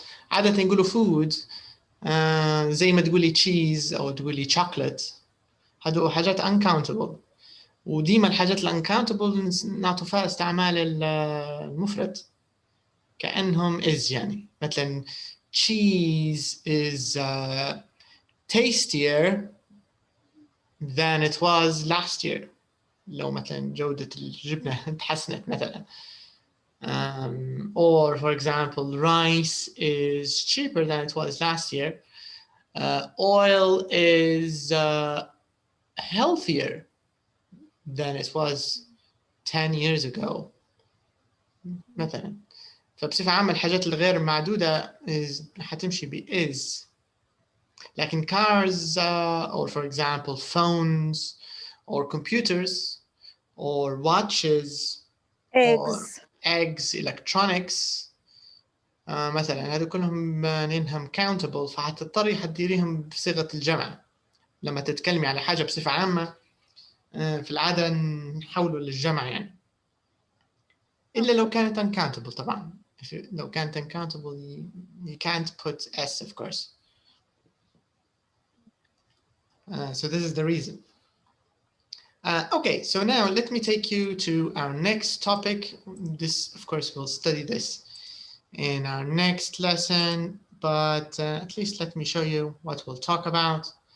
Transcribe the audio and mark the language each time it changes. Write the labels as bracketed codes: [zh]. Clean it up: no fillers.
[ar] عادة نقولوا food زي ما تقولي cheese أو تقولي chocolate. هذو حاجات uncountable. وديما الحاجات uncountable نعطوا فيها استعمال المفرد كأنهم is يعني. مثلا [en] cheese is tastier than it was last year. [ar] لو مثلا جودة الجبنة تحسنت مثلا. [en] Or for example, rice is cheaper than it was last year. Oil is healthier than it was 10 years ago. [ar] مثلا. فبصفة عامة الحاجات الغير معدودة حتمشي ب is. لكن [en] cars or for example phones or computers or watches eggs, [ar] electronics مثلا هذول كلهم نينهم countable، فحتضطري حتديريهم بصيغة الجمع. لما تتكلمي على حاجة بصفة عامة في العادة نحوله للجمع يعني، إلا لو كانت uncountable طبعا. لو كانت [en] uncountable you can't put s of course. So this is the reason. Okay, so now let me take you to our next topic. This, of course, we'll study this in our next lesson, but at least let me show you what we'll talk about.